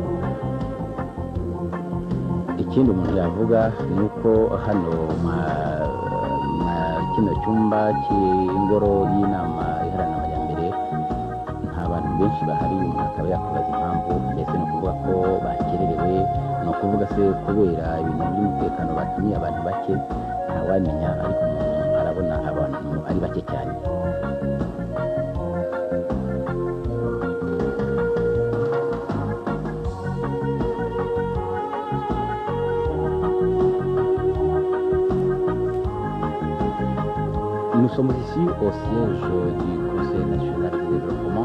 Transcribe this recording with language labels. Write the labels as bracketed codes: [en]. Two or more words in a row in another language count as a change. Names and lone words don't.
[rw] Ikindi umuntu yavuga ni uko hano kino cyumba cy'ingoro y'inama iharanira amajyambere nta bantu benshi bahari. Umuntu akaba yakubaza impamvu, ndetse ni ukuvuga ko bakererewe, ni ukuvuga se kubera ibintu by'umutekano batumiye abantu bake, ntawamenya, ariko umuntu arabona abantu ari bake cyane. [fr] Nous sommes ici au siège du Conseil national de développement.